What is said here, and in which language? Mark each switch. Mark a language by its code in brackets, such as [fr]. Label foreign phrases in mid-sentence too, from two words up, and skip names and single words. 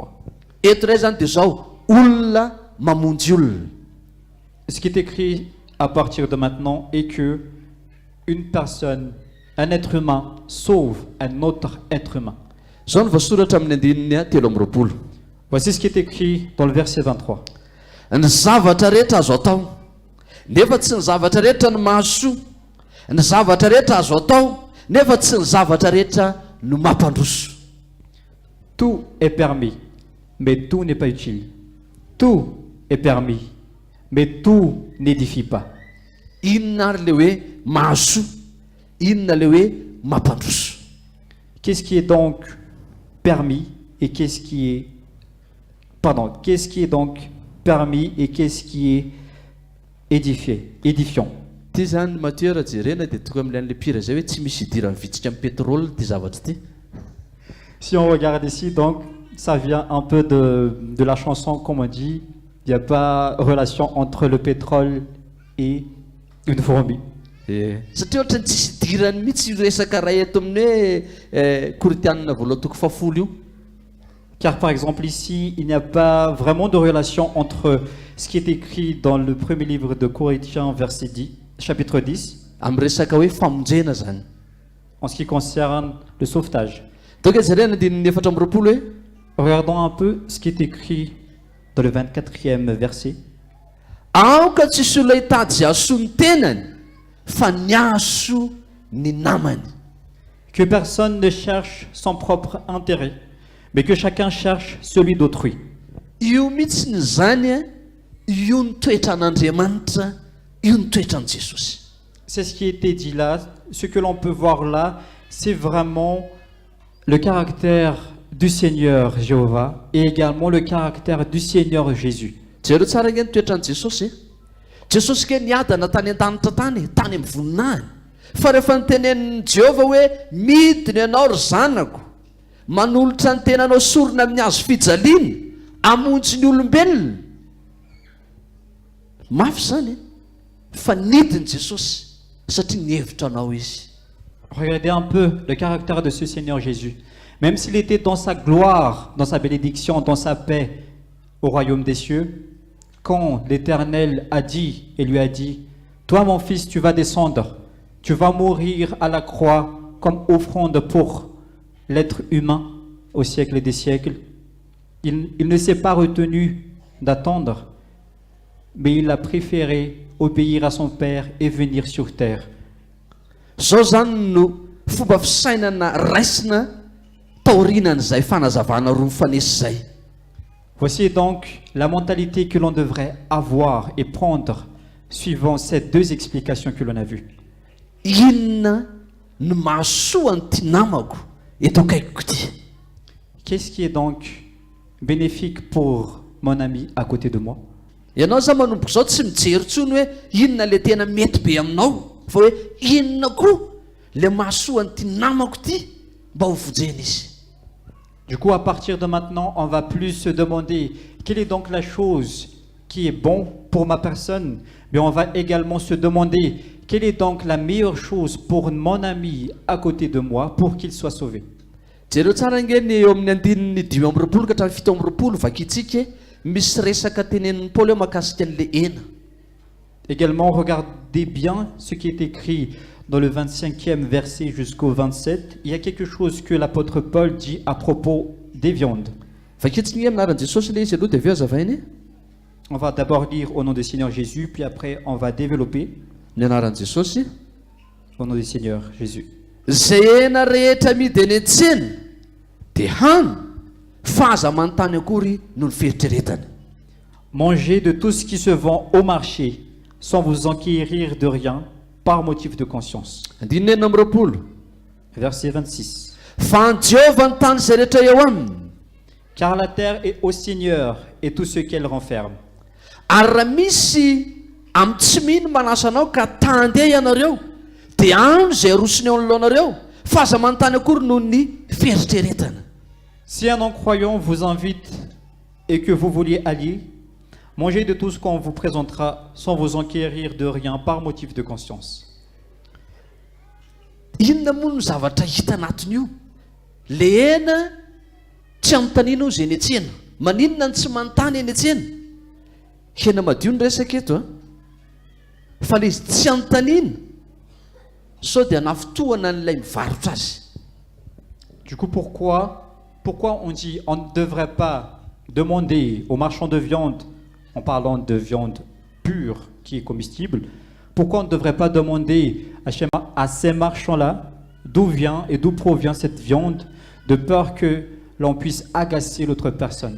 [mg] Eto iray zany dia zao olona mamonjy olona. [fr] Ce qui est écrit à partir de maintenant est que une personne, un être humain, sauve un autre être humain. [mg] Zao ny voasoratra amin'ny andininy 7. [fr] Voici ce qui est écrit dans le verset 23. [mg] Ny zavatra rehetra azo atao nefa tsy ny zavatra rehetra no mahasoa, ny zavatra rehetra azo atao nefa tsy ny zavatra rehetra no mampandroso. [fr] Tout est permis, mais tout n'est pas utile. Tout est permis, mais tout n'édifie pas. [mg] Inona ary le hoe mahasoa, inona le hoe mampandroso. [fr] Qu'est-ce qui est donc permis et qu'est-ce qui est donc permis et qu'est-ce qui est édifiant. [mg] Ty zany Matthieu raha jerena dia tonga amin'ilay pire zay hoe tsy misy idirany vitsika amin'ny pétrole ty zavatra ty. [fr] Si on regarde ici, donc, ça vient un peu de la chanson, comme on dit, il n'y a pas relation entre le pétrole et une fourmi. [mg] Satria ohatrany tsisy idirany mihitsy resaka raha eto amin'ny hoe Korinthianina voalohany toko 10 io. [fr] Car par exemple ici, il n'y a pas vraiment de relation entre ce qui est écrit dans le premier livre de Corinthiens, chapitre 10, [mg] Amin'ny resaka hoe famonjena zany. [fr] en ce qui concerne le sauvetage. [mg] Donc jerena andininy 4 hoe [fr] Regardons un peu ce qui est écrit dans le 24e verset. [mg] aoka tsisy olona hitady zay asoa ny tenany fa ny aso ny namany. [fr] Que personne ne cherche son propre intérêt, mais que chacun cherche celui d'autrui. [mg] Io mihitsy ny zany io ny toetran'Andriamanitra, io ny toetran'i Jesosy. [fr] C'est ce qui a été dit là. Ce que l'on peut voir là, c'est vraiment le caractère du Seigneur Jéhovah et également le caractère du Seigneur Jésus. [mg] Jereo tsara nge ny toetran'i Jesosy. Jesosy ke niadana tany an-danitra tany amin'ny voninahiny. Fa rehefa nitenenin'i Jehova hoe midiny ianao ry zanako, manolotra ny tenanao sorona amin'ny hazo fijaliana, amonjy ny olombelona. Mafy zany fa nidiny Jesosy satria nihevitra anao izy. [fr] Regardez un peu le caractère de ce Seigneur Jésus. Même s'il était dans sa gloire, dans sa bénédiction, dans sa paix au royaume des cieux, quand l'Éternel a dit et lui a dit, « Toi mon fils, tu vas descendre, tu vas mourir à la croix comme offrande pour l'être humain au siècle des siècles. » Il ne s'est pas retenu d'attendre, mais il a préféré obéir à son Père et venir sur terre. [mg] Zao zany no fomba fisainana raisina taorinan'izay fanazavana roa mifanesy zay. [fr] Voici donc la mentalité que l'on devrait avoir et prendre suivant ces deux explications que l'on a vues. [mg] Inona no mahasoa nyty namako eto akaikiko ty? [fr] Qu'est-ce qui est donc bénéfique pour mon ami à côté de moi? [mg] Ianao za manomboka zao tsy mijery tsony hoe inona le tena mety be aminao, fa hoe inona koa le mahasoa nyty namako ty mba ho vojena izy. [fr] Du coup, à partir de maintenant, on va plus se demander quelle est donc la chose qui est bon pour ma personne, mais on va également se demander quelle est donc la meilleure chose pour mon ami à côté de moi pour qu'il soit sauvé. [mg] Jereo tsara ngeny eo amin'ny andininy 5 ka hatramin'ny 7 vakitsika misy resaka tenenin'ny Paoly makasika an'le ena. [fr] Également, regardez bien ce qui est écrit dans le 25e verset jusqu'au 27. Il y a quelque chose que l'apôtre Paul dit à propos des viandes. [mg] Vaketsiny aminaran'i Jesosy ilay izy aloha dia aveo azavainy. [fr] On va d'abord lire au nom du Seigneur Jésus, puis après on va développer [mg] Ny anaran'i Jesosy. [fr] au nom du Seigneur Jésus. [mg] Zay hena rehetra amidy eny an-tsena dia hany fa aza manontany akory no ny fieritreretana. [fr] Mangez de tout ce qui se vend au marché, sans vous enquérir de rien, par motif de conscience. [mg] Andinina enina amby roapolo. [fr] Verset 26. [mg] Fa ny Jehovah ny tany izay rehetra eo aminy. [fr] Car la terre est au Seigneur et tout ce qu'elle renferme. [mg] Ary raha misy amin'ny tsy mino manasa anao ka tandeha ianareo dia andro izay arosony eo anoloanareo fa aza manontany akory noho ny fieritreretana. [fr] Si un non-croyant vous invite et que vous vouliez aller, mangez de tout ce qu'on vous présentera sans vous enquérir de rien par motif de conscience. [mg] Inona moa no zavatra hita anatiny io? Le hena tsy anontaniana ao izay eny an-tsena. Maninona ny tsy manontany eny an-tsena? Hena madio ny resaka eto a. Fa le izy tsy anontaniana sao dia nafotohana n'ilay mivarotra azy. [fr] Du coup, pourquoi on dit on ne devrait pas demander aux marchands de viande, en parlant de viande pure qui est comestible, pourquoi on ne devrait pas demander à ces marchands-là d'où vient et d'où provient cette viande, de peur que l'on puisse agacer l'autre personne.